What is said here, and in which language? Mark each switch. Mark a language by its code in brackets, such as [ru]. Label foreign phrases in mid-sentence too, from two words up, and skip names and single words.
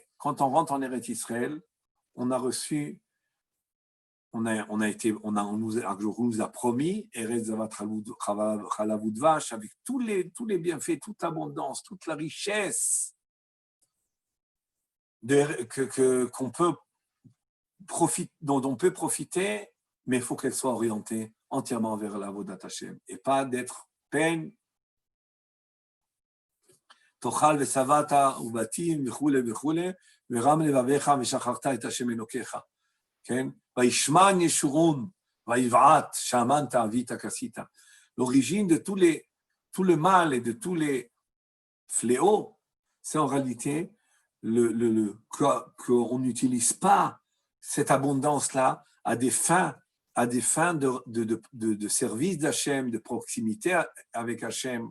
[fr] Quand on rentre en Eretz Israël, on a reçu, on nous a promis [he] ארץ זבת חלב ודבש [fr] avec tous les bienfaits, toute l'abondance, toute la richesse dont on peut profiter, mais il faut qu'elle soit orientée entièrement vers l' [he] עבודת השם [fr] et pas d'être peine. [he] תאכל ושבעת ובתים וכולי וכולי ורם לבבך ושכחת את השם אלהיך. וישמן ישורון ויבעט שמנת עבית כשית. [fr] L'origine de tout le mal et de tous les fléaux, c'est en réalité qu'on n'utilise pas cette abondance-là à des fins de service d'Hachem, de proximité avec Hachem.